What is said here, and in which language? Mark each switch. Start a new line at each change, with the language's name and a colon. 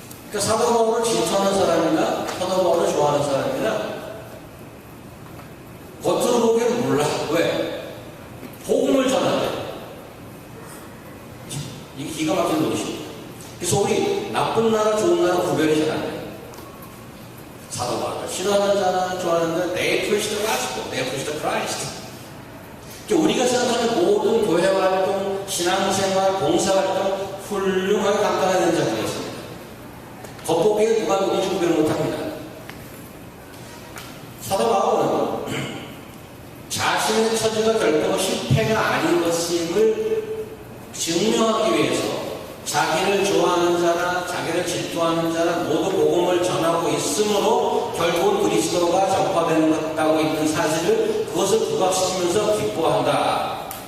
Korean: 그러니까 사도 바울을 질투하는 사람이나 사도 바울을 좋아하는 사람이나 겉으로 보기에는 몰라. 왜? 복음을 전하대. 이게 기가 막힌 노릇입니다. 그래서 우리 나쁜 나라 좋은 나라 구별이 잘 안 돼요. 사도 바울을 싫어하는 자나 좋아하는 자,
English: they preach the gospel, they preach the Christ.
Korean: 그러니까 우리가 생각하는 모든 교회 활동, 신앙생활, 봉사활동 훌륭하게 감당하는 자들이었습니다. 겉보기에 누가 누군지 구별 못합니다. 사도 바울은 자신의 처지가 결코 실패가 아닌 것임을 증명하기 위해서 자기를 좋아하는 자나 자기를 질투하는 자나 모두 복음을 전하고 있으므로 결국은 그리스도가 전파된다고 있는 사실을 그것을 부각시키면서 기뻐한다.